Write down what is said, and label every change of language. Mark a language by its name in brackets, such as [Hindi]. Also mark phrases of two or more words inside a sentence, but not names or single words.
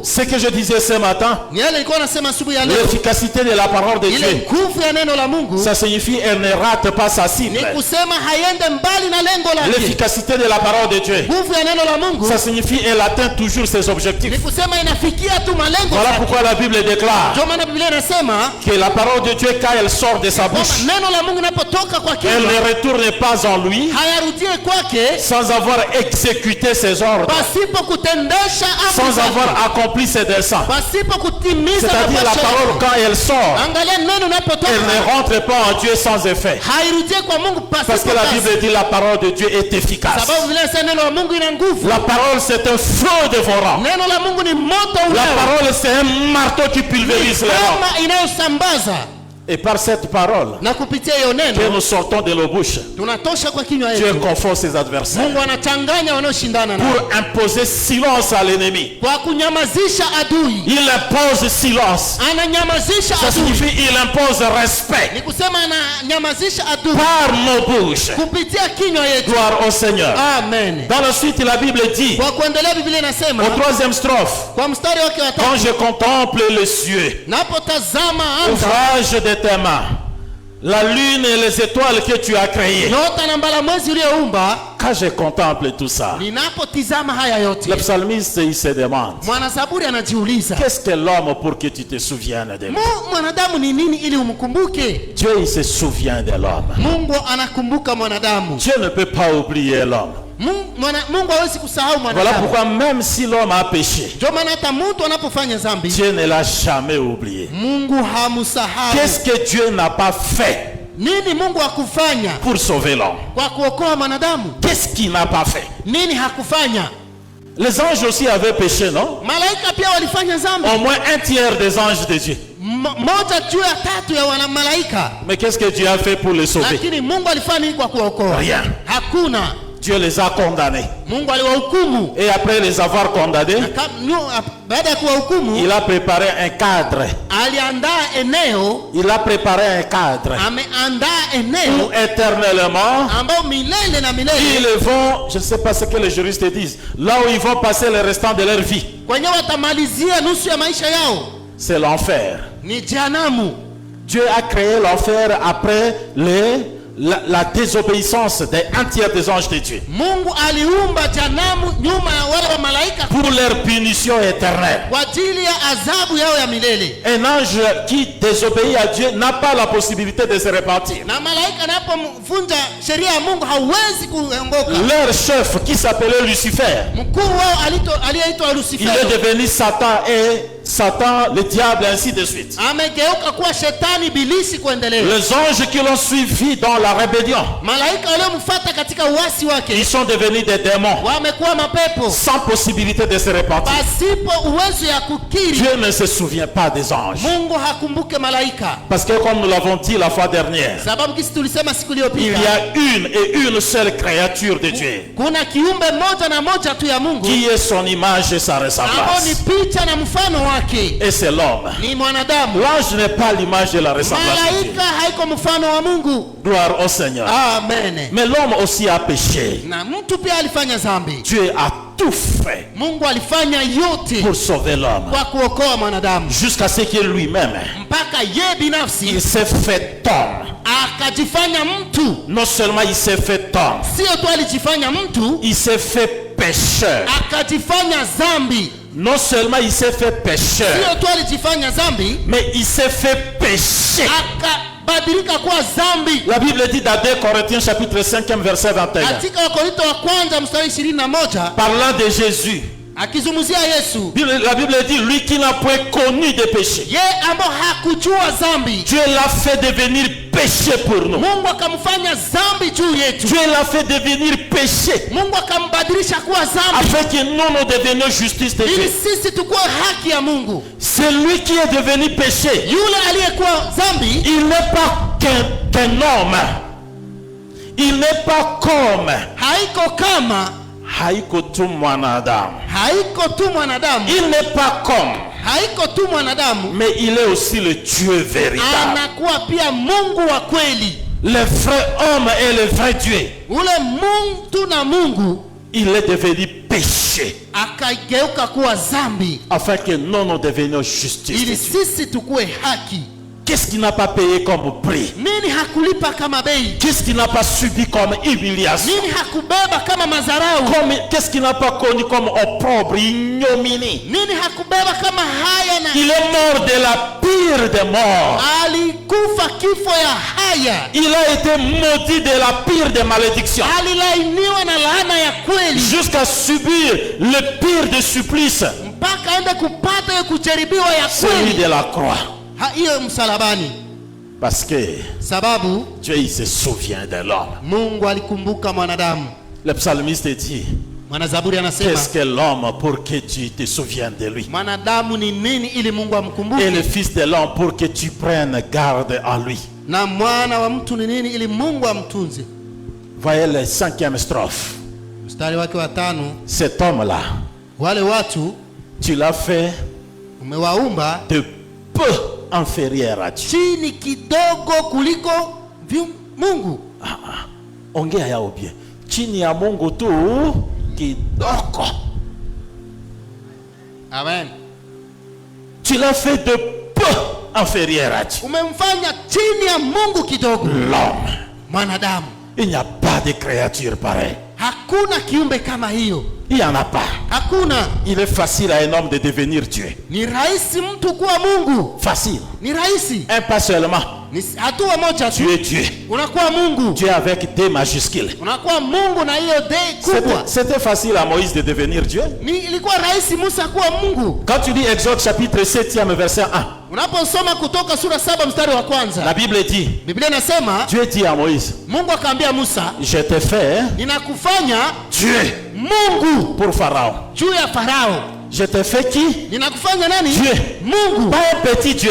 [French] Ce que je disais ce matin, [Swahili] Ni yale nilikuwa nasema asubuhi ya leo. [French] l'efficacité de la parole de [Swahili] Ile [French] Dieu, [Swahili] nguvu ya neno la Mungu [French] ça signifie elle ne rate pas sa [Swahili] ni [French] cible. [Swahili] kusema haiende mbali na lengo lake. [French] L'efficacité de la parole de Dieu, [Swahili] Nguvu ya neno la Mungu [French] ça signifie elle atteint toujours ses objectifs. [Swahili] ni kusema inafikia tu malengo [French] Voilà [Swahili] yake. [French] pourquoi la Bible déclare [Swahili] Ndio maana Biblia inasema [French] que la parole de Dieu, quand elle sort de sa [Swahili] kwamba [French] bouche, [Swahili] neno la Mungu linapotoka kwa [French] elle [Swahili] kinywa [French] ne retourne pas en lui [Swahili] hayarudie kwake [French] sans avoir exécuté ses ordres, [Swahili] pasipo kutendesha amri [French] sans [Swahili] zake, [French] avoir accompli ses desseins. [Swahili] pasipo kutimiza [French] C'est-à-dire la [Swahili] mapasho [French] parole, [Swahili] yake. [French] quand elle sort, [Swahili] Angalia neno [French] elle [Swahili] linapotoka [French] ne rentre pas en Dieu sans effet. [Swahili] hairudie kwa Mungu [French] Parce [Swahili] pasipo [French] que la [Swahili] kazi. [French] Bible dit la parole de Dieu est efficace. [Swahili] Sababu Biblia inasema neno la Mungu ina nguvu. [French] La parole, c'est un feu dévorant. [Swahili] Neno la Mungu ni moto [French] La [Swahili] ulao. [French] parole, c'est un marteau qui pulvérise les rocs. [Swahili] Kama inayosambaza. [French] Et par cette parole [Swahili] na kupitia hiyo [French] que [Swahili] neno [French] nous sortons de nos bouches, [Swahili] tunatosha kwa kinywa [French] Dieu [Swahili] yetu. [French] confond ses adversaires [Swahili] Mungu anachanganya wanaoshindana nao [French] pour imposer silence à l'ennemi. [Swahili] kwa kunyamazisha adui. [French] Il impose silence. [Swahili] Ananyamazisha [French] Ça [Swahili] adui, [French] signifie il impose respect [Swahili] ni kusema ananyamazisha adui [French] par nos bouches. [Swahili] kupitia kinywa yetu. [French] Gloire au Seigneur. [Swahili] Amen. [French] Dans la suite, la Bible dit, [Swahili] Kwa kuendelea Biblia inasema [French] au 3e strophe, [Swahili] kwa mstari wake wa [French] quand [Swahili] 3, [French] je contemple les cieux, [Swahili] napotazama anga, [French] ouvrage de tes mains, la lune et les étoiles que tu as créées, [Swahili] nyota na mbala mwezi ulioumba, [French] quand je contemple tout ça, [Swahili] ninapotizama haya yote, [French] le psalmiste il se demande, [Swahili] mwanazaburi anajiuliza, [French] qu'est-ce que l'homme pour que tu te souviennes de lui? [Swahili] mwanadamu ni nini ili umkumbuke? [French] Dieu il se souvient de l'homme. [Swahili] Mungu anakumbuka mwanadamu. [French] Dieu ne peut pas oublier l'homme. [Swahili] Mungu hawezi kusahau [French] Voilà [Swahili] mwanadamu. [French] pourquoi même si l'homme a péché, [Swahili] Ndio maana hata mtu anapofanya dhambi, [French] Dieu ne l'a jamais oublié. [Swahili] Mungu hamsahau. [French] Qu'est-ce que Dieu n'a pas fait [Swahili] Nini Mungu hakufanya [French] pour sauver l'homme? [Swahili] kwa kuokoa mwanadamu? [French] Qu'est-ce qu'il n'a pas fait? [Swahili] Nini hakufanya? [French] Les anges aussi avaient péché, non? [Swahili] Malaika pia walifanya dhambi. [French] Au moins un tiers des anges de Dieu. [Swahili] Moja juu ya tatu ya wana malaika. [French] Mais qu'est-ce que Dieu a fait pour les sauver? [Swahili] Lakini Mungu alifanya nini kwa kuokoa? [French] Rien. [Swahili] Hakuna. [French] Dieu les a condamnés. [Swahili] Mungu aliwahukumu. [French] Et après les avoir condamnés, [Swahili] Baada ya kuwahukumu, [French] il a préparé un cadre. [Swahili] aliandaa eneo, [French] Il a préparé un cadre [Swahili] ameandaa [French] où [Swahili] eneo [French] éternellement, [Swahili] ambao milele na milele [French] ils vont, je ne sais pas ce que les juristes disent, là où ils vont passer le restant de leur vie, [Swahili] kwenye watamalizia nusu ya maisha yao [French] c'est l'enfer. [Swahili] ni jehanamu. [French] Dieu a créé l'enfer après la désobéissance un tiers des anges de Dieu. [Swahili] Mungu aliumba jehanamu nyuma ya wale wa malaika [French] Pour leur punition éternelle. [Swahili] kwa ajili ya adhabu yao ya milele. [French] Un ange qui désobéit à Dieu n'a pas la possibilité de se repentir. [Swahili] Na malaika anapomvunja sheria ya Mungu hauwezi kuongoka. [French] Leur chef qui s'appelait Lucifer, [Swahili] Mkuu wao aliyeitwa [French] il [Swahili] Lucifer [French] est devenu Satan et Satan, le diable, ainsi de suite. [Swahili] amegeuka kuwa shetani bilisi kuendelea. [French] Les anges qui l'ont suivi dans la rébellion, [Swahili] Malaika waliomfuata katika uasi [French] ils [Swahili] wake [French] sont devenus des démons [Swahili] wamekuwa mapepo [French] sans possibilité de se repentir. [Swahili] pasipo uwezo ya kukiri. [French] Dieu ne se souvient pas des anges. [Swahili] Mungu hakumbuke malaika, [French] Parce que comme nous l'avons dit la fois dernière, [Swahili] sababu kisi tulisema siku [French] il y [Swahili] iliyopita [French] a une et une seule créature de Dieu [Swahili] kuna kiumbe moja na moja tu ya Mungu [French] qui est son image et sa [Swahili] ambao ni [French] ressemblance. [Swahili] picha na mfano wake, [French] Et c'est l'homme. [Swahili] ni mwanadamu. [French] L'ange n'est pas l'image et la ressemblance de Dieu. [Swahili] Malaika haiko mfano wa Mungu. [French] Gloire au Seigneur. [Swahili] Amen. [French] Mais l'homme aussi a péché. [Swahili] Na mtu pia alifanya dhambi. [French] Dieu a tout fait [Swahili] Mungu alifanya yote [French] pour sauver l'homme. [Swahili] kwa kuokoa mwanadamu [French] Jusqu'à ce que lui-même, [Swahili] mpaka ye binafsi [French] il s'est fait homme. [Swahili] akajifanya mtu. [French] Non seulement il s'est fait homme, [Swahili] Sio tu alijifanya mtu, [French] il s'est fait pécheur. [Swahili] akajifanya dhambi. [French] Non seulement il s'est fait pécheur, [Swahili] Sio tu alijifanya dhambi, [French] mais il s'est fait péché. [Swahili] akabadilika kuwa dhambi. [French] La Bible dit dans 2 Corinthiens chapitre 5 verset 21, [Swahili] Katika Wakorintho wa kwanza mstari 21 [French] parlant de Jésus, [Swahili] akizungumzia Yesu, [French] la Bible dit, lui qui n'a point connu de péché, [Swahili] ye ambao hakujua dhambi, [French] Dieu l'a fait devenir péché pour nous. [Swahili] Mungu akamfanya dhambi juu yetu. [French] Dieu l'a fait devenir péché, [Swahili] Mungu akambadilisha kuwa dhambi [French] afin que nous nous devenions justice de [Swahili] ili [French] Dieu. [Swahili] sisi tukuwe haki ya Mungu. [French] C'est lui qui est devenu péché. [Swahili] Yule aliyekuwa dhambi, [French] Il n'est pas qu'un homme. Il n'est pas comme [Swahili] haiko kama, haiko tu mwanadamu. haiko tu mwanadamu, [French] Il n'est pas comme, [Swahili] haiko tu mwanadamu, [French] mais il est aussi le Dieu véritable. [Swahili] anakuwa pia Mungu wa kweli. [French] Le vrai homme et le vrai Dieu. [Swahili] Ule Mungu na Mungu [French] Il est devenu péché, [Swahili] akageuka kuwa dhambi [French] afin que nous nous devenions justice de [Swahili] ili [French] Dieu. [Swahili] sisi tukuwe haki. [French] Qu'est-ce qu'il n'a pas payé comme prix? [Swahili] Nini hakulipa kama bei? [French] Qu'est-ce qu'il n'a pas subi comme humiliation? [Swahili] Nini hakubeba kama madharau? [French] Qu'est-ce qu'il n'a pas connu comme opprobre, ignominie? [Swahili] Nini hakubeba kama haya? Na [French] Il est mort de la pire des morts. [Swahili] alikufa kifo ya haya, [French] Il a été maudit de la pire des malédictions, [Swahili] alilainiwa na laana ya kweli, [French] jusqu'à subir le pire des supplices, [Swahili] mpaka aende kupata hiyo kujaribiwa ya [French] celui [Swahili] kweli [French] de la croix. [Swahili] hiyo msalabani. [French] Parce que [Swahili] Sababu [French] Dieu il se souvient de l'homme. [Swahili] Mungu alikumbuka mwanadamu. [French] Le psalmiste dit, [Swahili] Mwanazaburi anasema, [French] qu'est-ce que l'homme pour que tu te souviennes de lui? [Swahili] mwanadamu ni nini ili Mungu [French] Et [Swahili] amkumbuke? [French] le fils de l'homme pour que tu prennes garde à lui. [Swahili] Na mwana wa mtu ni nini ili Mungu amtunze? [French] Voyez la 5e strophe. [Swahili] Mstari wake wa 5, [French] cet homme-là, [Swahili] wale watu [French] tu l'as fait [Swahili] umewaumba [French] de peu inférieur à Dieu. [Swahili] chini kidogo kuliko Mungu. Ongea yao bien. Chini ya Mungu tu kidogo. Amen. [French] Tu l'as fait de peu inférieur à Dieu. [Swahili] Umemfanya chini ya Mungu kidogo. [French] L'homme. [Swahili] Mwanadamu. [French] Il n'y a pas de créature pareille. [Swahili] Hakuna kiumbe kama hiyo. [French] Il n'y en a pas. [Swahili] Hakuna. [French] Il est facile à un homme de devenir Dieu. [Swahili] Ni rahisi mtu kuwa Mungu. [French] Facile. [Swahili] Ni rahisi. [French] Un pas seulement. [Swahili] Ni hatua moja tu. [French] Tu es Dieu. [Swahili] Unakuwa Mungu. [French] Dieu avec D majuscule. [Swahili] Unakuwa Mungu na hiyo D kubwa. [French] C'était facile à Moïse de devenir Dieu. [Swahili] Ilikuwa rahisi Musa kuwa Mungu. [French] Quand tu lis Exode chapitre 7e verset 1. [Swahili] Unaposoma Kutoka sura 7 mstari wa kwanza. [French] La Bible dit. [Swahili] Biblia inasema, [French] Dieu dit à Moïse. [Swahili] Mungu akaambia Musa, [French] je te fais [Swahili] ninakufanya [French] Dieu [Swahili] Mungu [French] pour Pharaon. [Swahili] Juu ya Farao. [French] Je te fais qui? [Swahili] Ninakufanya nani? [French] Dieu. [Swahili] Mungu. [French] Pas un petit Dieu.